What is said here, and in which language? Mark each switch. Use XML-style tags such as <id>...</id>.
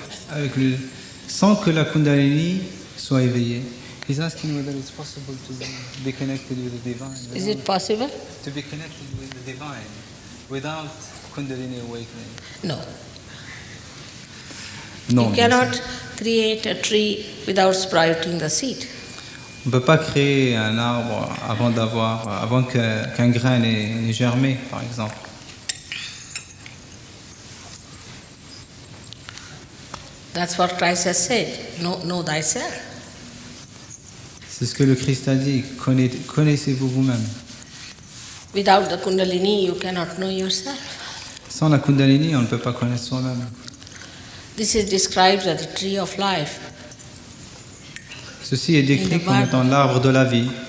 <fr>Avec le, sans que la Kundalini soit éveillée.</fr> <en>He's asking whether it's possible to be connected with the divine. Is it possible? To be connected with the divine without Kundalini awakening. No.</en> <fr>Non.</fr> <en>You cannot create a tree without sprouting the seed.</en> <fr>On ne peut pas créer un arbre avant qu'un grain n'ait germé, par exemple.</fr> <en>That's what Christ has said. Know thyself.</en> <fr>C'est ce que le Christ a dit. Connaissez-vous vous-même.</fr> <en>Without the Kundalini, you cannot know yourself.</en> <fr>Sans la Kundalini, on ne peut pas connaître soi-même.</fr> <en>This is described as the tree of life.</en> <fr>Ceci est décrit comme étant l'arbre de la vie.</fr>